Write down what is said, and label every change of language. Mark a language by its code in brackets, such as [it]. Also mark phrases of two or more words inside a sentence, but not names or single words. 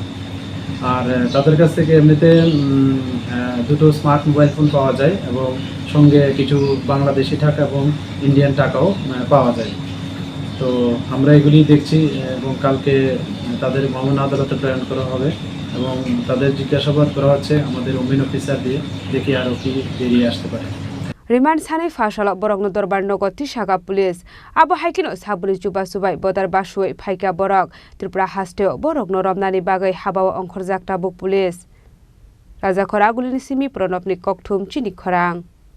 [bn] আর তাদের কাছ থেকে এমনিতে দুটো [en] smart mobile phone [bn] পাওয়া যায় এবং সঙ্গে কিছু বাংলাদেশি টাকা এবং ইন্ডিয়ান টাকাও পাওয়া যায়। তো আমরা এগুলি দেখছি এবং কালকে তাদের মহামান্য আদালতে প্রেরণ করা হবে এবং তাদের জিজ্ঞাসাবাদ করা হচ্ছে আমাদের [en] women officer [bn] দিয়ে, দেখি আরও কি বেরিয়ে আসতে পারে। [trp] Remand sanai Phasal borokno dorbar nogo tisaka police abo haikino sabuni juba subai bodar basui phaika borok Tripura hasteo borokno romnani bagai habao ongkhorjak tabuk police Raja Khoragulini simi pronopni Koktwma Chini Khorang